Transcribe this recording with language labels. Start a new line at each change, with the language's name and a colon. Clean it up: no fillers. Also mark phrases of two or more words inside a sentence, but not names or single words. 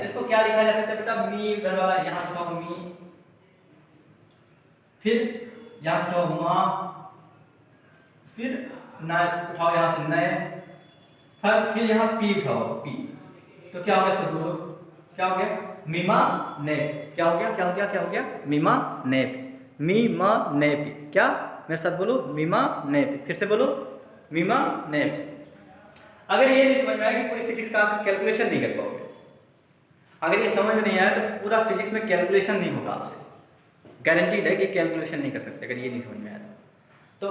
Hindi: तो इसको क्या लिखा जा सकता है बेटा, मी दरवाजा, यहां से उठाओ मी, फिर यहां से उठाओ मा, फिर ना उठाओ यहां से नै, फिर यहां पी उठाओ पी। तो क्या हो गया इसको जोड़ो, क्या हो गया? मीमा नेप। क्या हो गया? मीमा नेप, मीमा नेप। क्या? मेरे साथ बोलो, मीमा नेप। फिर से बोलो, मीमा नेप। अगर ये नहीं समझ में आया कि पूरी फिजिक्स का आप कैलकुलेशन नहीं कर पाओगे, अगर ये समझ में नहीं आया तो पूरा फिजिक्स में कैलकुलेशन नहीं होगा आपसे, गारंटीड है कि कैलकुलेशन नहीं कर सकते अगर ये नहीं समझ में आया तो।